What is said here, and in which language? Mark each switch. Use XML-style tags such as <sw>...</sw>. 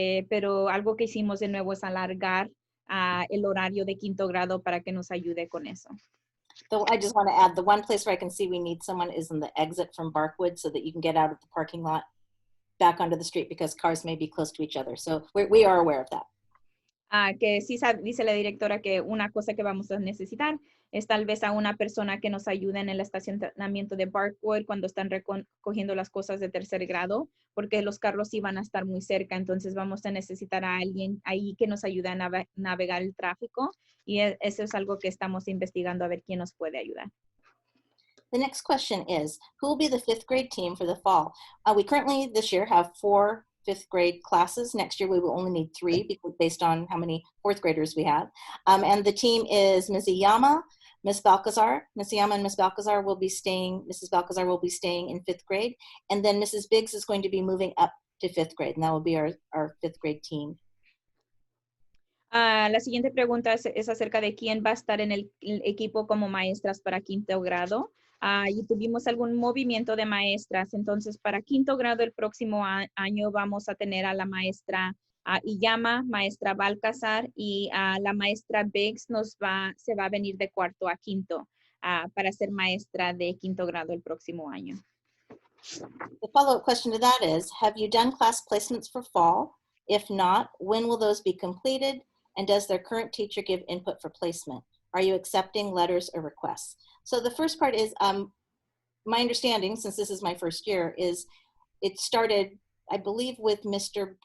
<es>Pero algo que hicimos de nuevo es alargar el horario de 5º grado para que nos ayude con eso.</es> <en>So I just want to add, the one place where I can see we need someone is in the exit from Barkwood, so that you can get out of the parking lot back onto the street, because cars may be close to each other. So we are aware of that.</en> <es>Que sí dice la directora que una cosa que vamos a necesitar es tal vez a una persona que nos ayude en el estacionamiento de Barkwood cuando están recogiendo las cosas de tercer grado, porque los carros sí van a estar muy cerca, entonces vamos a necesitar a alguien ahí que nos ayude a navegar el tráfico, y eso es algo que estamos investigando a ver quién nos puede ayudar.</es> <en>The next question is, who will be the 5th grade team for the fall? We currently this year have 4 5th grade classes. Next year we will only need 3 because based on how many 4th graders we have. And the team is Ms. Iyama, Ms. Balcazar. Ms. Iyama and Ms. Balcazar will be staying, Mrs. Balcazar will be staying in 5th grade. And then Mrs. Biggs is going to be moving up to 5th grade, and that will be our 5th grade team.</en> <es>La siguiente pregunta es acerca de quién va a estar en el equipo como maestras para quinto grado. Y tuvimos algún movimiento de maestras. Entonces, para quinto grado el próximo año vamos a tener a la maestra Iyama, maestra Balcazar, y la maestra Biggs se va a venir de cuarto a quinto para ser maestra de quinto grado el próximo año.</es> <en>The follow-up question to that is, have you done class placements for fall? If not, when will those be completed? And does their current teacher give input for placement? Are you accepting letters or requests? So the first part is, my understanding, since this is my first year, is it started, I believe, with Mr.</en>